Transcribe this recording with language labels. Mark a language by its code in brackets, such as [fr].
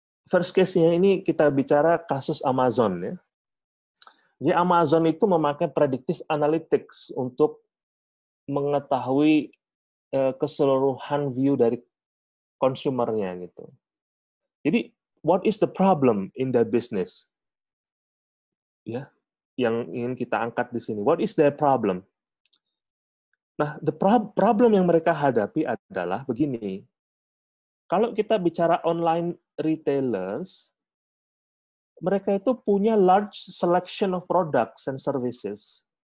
[id] First case-nya ini kita bicara kasus Amazon ya. Jadi Amazon itu memakai predictive analytics untuk mengetahui keseluruhan view dari konsumernya gitu. Jadi [en] what is the problem in the business? [id] Ya, yang ingin kita angkat di sini. [en] What is their problem? [id] Nah, [en] the problem [id] yang mereka hadapi adalah begini. Kalau kita bicara online retailers, mereka itu punya [en] large selection of products and services.